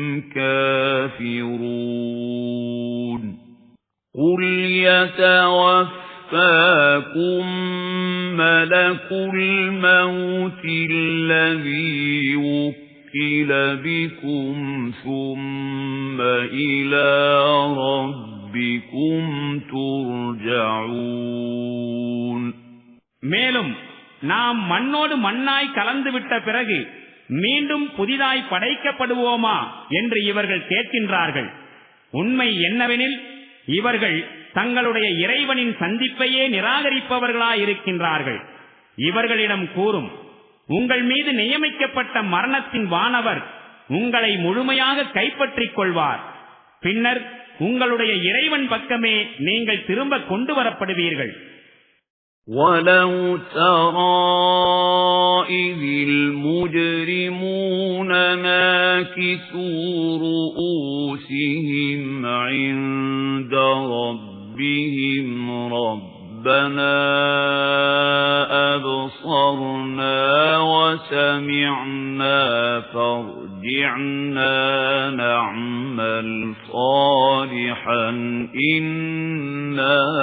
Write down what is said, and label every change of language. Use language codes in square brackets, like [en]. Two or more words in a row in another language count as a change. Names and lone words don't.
[ar] كَافِرُونَ قُلْ يَتَوَفَّاكُم مَّلَكُ الْمَوْتِ الَّذِي وُكِّلَ بِكُمْ ثُمَّ إِلَى رَبِّكُمْ تُرْجَعُونَ [ta] மேலும் நாம் மண்ணோடு மண்ணாய் கலந்துவிட்ட பிறகு மீண்டும் புதிதாய் படைக்கப்படுவோமா என்று இவர்கள் கேட்கின்றார்கள். உண்மை என்னவெனில் இவர்கள் தங்களுடைய இறைவனின் சந்திப்பையே நிராகரிப்பவர்களாயிருக்கின்றார்கள். இவர்களிடம் கூறும், உங்கள் மீது நியமிக்கப்பட்ட மரணத்தின் வானவர் உங்களை முழுமையாக கைப்பற்றிக் கொள்வார். பின்னர் உங்களுடைய இறைவன் பக்கமே நீங்கள் திரும்ப கொண்டு வரப்படுவீர்கள். [ar] وَلَوْ تَرَى إِذِ الْمُجْرِمُونَ نَاكِسُو رُءُوسِهِمْ عِندَ رَبِّهِمْ رَبَّنَا أَبْصَرْنَا وَسَمِعْنَا فَارْجِعْنَا نَعْمَلْ صَالِحًا إِنَّا